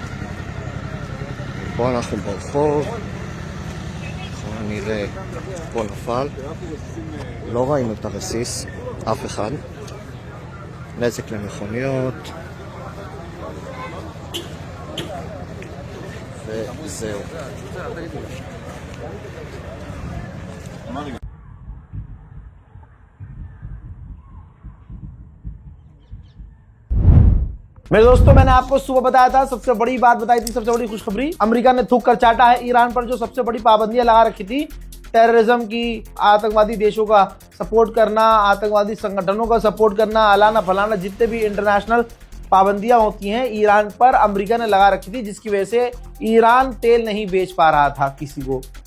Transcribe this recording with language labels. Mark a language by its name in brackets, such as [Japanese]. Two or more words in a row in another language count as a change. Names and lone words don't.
[Hebrew] פה אנחנו ברחוב, ככל הנראה פה נפל. לא ראינו את הרסיס, אף אחד. נזק למכוניות. וזהו. [Hindi] मेरे दोस्तों, मैंने आपको सुबह बताया था, सबसे बड़ी बात बताई थी, सबसे बड़ी खुशखबरी, अमेरिका ने थूक कर चाटा है ईरान पर जो सबसे बड़ी पाबंदियां लगा रखी थी, टेररिज्म की, आतंकवादी देशों का सपोर्ट करना, आतंकवादी संगठनों का सपोर्ट करना, अलाना फलाना, जितने भी इंटरनेशनल पाबंदियां होती हैं ईरान पर अमेरिका ने लगा रखी थी, जिसकी वजह से ईरान तेल नहीं बेच पा रहा था किसी को।